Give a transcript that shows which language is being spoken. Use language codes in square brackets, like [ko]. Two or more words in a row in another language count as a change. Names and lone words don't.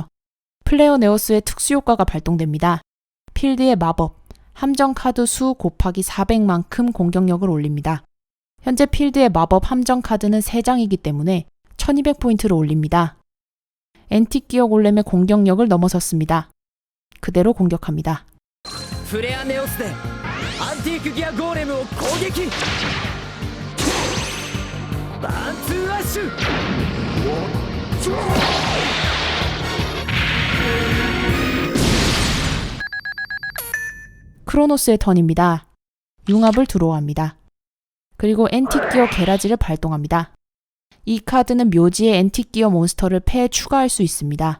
[ko] 플레어 네오스의 특수 효과가 발동됩니다. 필드의 마법, 함정 카드 수 곱하기 400만큼 공격력을 올립니다. 현재 필드의 마법 함정 카드는 3장이기 때문에 1200포인트를 올립니다. 앤틱기어 골렘의 공격력을 넘어섰습니다. 그대로 공격합니다. [ja] フレアネオスでアンティークギアゴーレムを攻撃。バーンツーアッシュ。 [ko] 크로노스의 턴입니다. 융합을 드로우합니다. 그리고 앤틱기어 게라지를 발동합니다. 이 카드는 묘지에 앤틱기어 몬스터를 패에 추가할 수 있습니다.